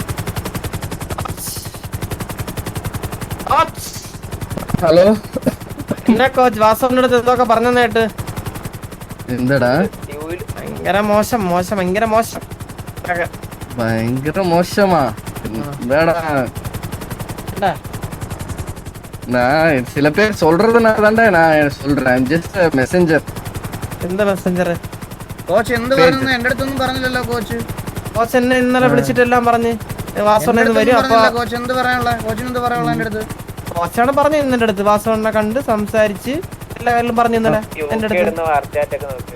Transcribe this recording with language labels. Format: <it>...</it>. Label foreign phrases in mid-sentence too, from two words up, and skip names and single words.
<ml>ഹലോ എന്നെ കോച്ച് വാസവന്റെ അടുത്ത് എന്തൊക്കെ പറഞ്ഞേട്ട്. എന്താടാ? ഭയങ്കര മോശം ഭയങ്കര മോശമാ. എന്താടാ?</ml> <ta>நான் சில பேர் சொல்றதுனால நான் சொல்றேன்.</ta> <en>just messenger.</en> <ml>എന്താ മെസ്സഞ്ചർ? കോച്ച് എന്ത് പറഞ്ഞു? എന്റെ അടുത്തൊന്നും പറഞ്ഞില്ലല്ലോ കോച്ച്. കോച്ച് എന്നെ ഇന്നലെ വിളിച്ചിട്ടെല്ലാം പറഞ്ഞ് വാസവണ്ണ വരും. അപ്പൊ കോച്ച് എന്ത് പറയാനുള്ള? കോച്ചിന് എന്ത് പറയാനുള്ള എന്റെ അടുത്ത്? കോച്ചാണ് പറഞ്ഞു എന്റെ അടുത്ത്. വാസവണ്ണ കണ്ട് സംസാരിച്ച് എല്ലാ കാര്യങ്ങളും പറഞ്ഞു ഇന്നലെ എന്റെ അടുത്ത്.</ml>